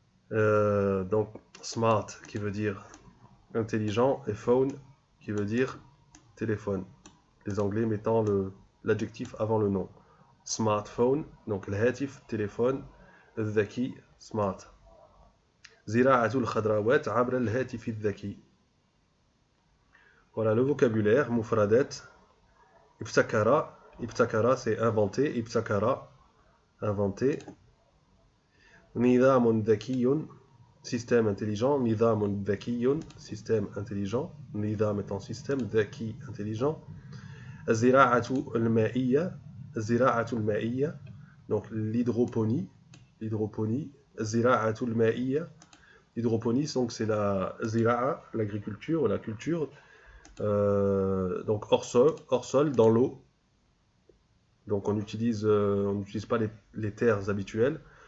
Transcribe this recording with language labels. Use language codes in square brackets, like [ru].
[fr] Donc smart qui veut dire intelligent et phone qui veut dire téléphone. Les Anglais mettant l'adjectif avant le nom. Smartphone, donc الهاتف téléphone, الذكي smart. [ar] زراعة الخضروات عبر الهاتف الذكي. [fr] Voilà le vocabulaire, mufradat. Ibtakara, ibtakara c'est inventé, ibtakara, inventé. [ar] نظام ذكي, [fr] système intelligent. نظام ذكي, système intelligent. نظام étant système, ذكي intelligent. [ar] الزراعة المائية, الزراعة المائية, [fr] donc l'hydroponie, l'hydroponie. الزراعة المائية, l'hydroponie, donc c'est la zira'a, l'agriculture, la culture, donc hors sol, dans l'eau. Donc on n'utilise pas les terres habituelles.